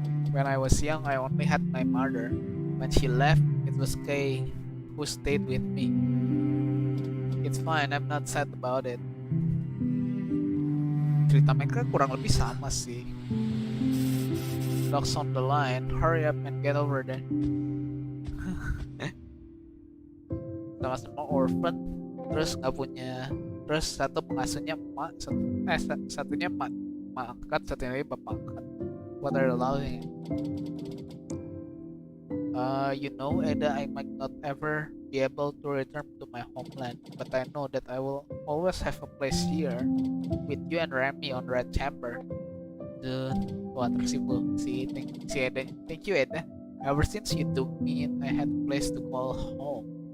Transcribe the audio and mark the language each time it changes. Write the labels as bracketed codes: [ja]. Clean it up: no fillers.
[en] When I was young, I only had my mother. When she left, it was Kay who stayed with me. It's fine, I'm not sad about it. [id] Cerita mereka kurang lebih sama sih. [en] Dogs on the line, hurry up and get over there. [id] Sama-sama orphan, terus nggak punya, terus satu pengasuhnya emak, satunya emak angkat, satunya lagi bapak angkat. [en] What are you allowing? You know, Ada, I might not ever be able to return to my homeland, but I know that I will always have a place here with you and Remy on Red Chamber. [id] Wah tersimpul si Eda. [en] Thank you Eda. Ever since you took me in, I had a place to call home.